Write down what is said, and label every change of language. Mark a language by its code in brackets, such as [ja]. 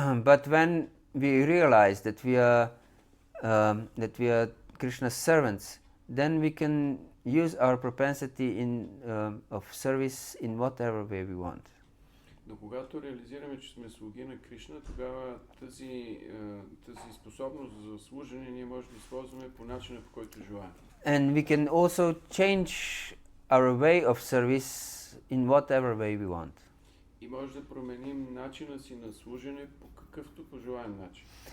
[en] But when we realize that we are Krishna's servants, then we can use our propensity of service in whatever way we want. [bg] Но когато реализираме, че сме слуги на Кришна, тогава тази способност за служене ние можем да използваме по начина, по който желаем. [en] And we can also change our way of service in whatever way we want. [bg] И може да променим начина си на служене по какъвто пожелаем начин.